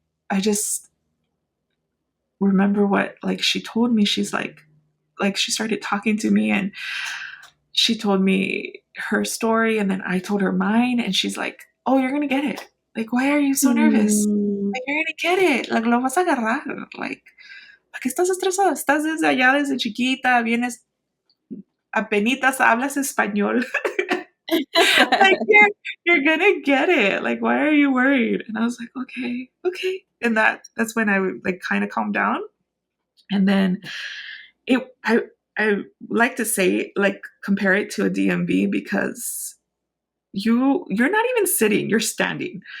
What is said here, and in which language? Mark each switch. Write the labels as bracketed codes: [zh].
[en] I just remember what like she told me. She's like she started talking to me and she told me her story and then I told her mine and she's like, "Oh, you're going to get it. Like why are you so nervous? Mm. Like you're going to get it. [es] Like lo vas a agarrar. Like ¿para qué estás estresada? Estás desde allá desde chiquita, vienes apenitas hablas español." [en] Like you're gonna get it. Like, why are you worried? And I was like, okay, okay. And that's when I would like kind of calm down. And then it I like to say like compare it to a DMV because you're not even sitting, you're standing.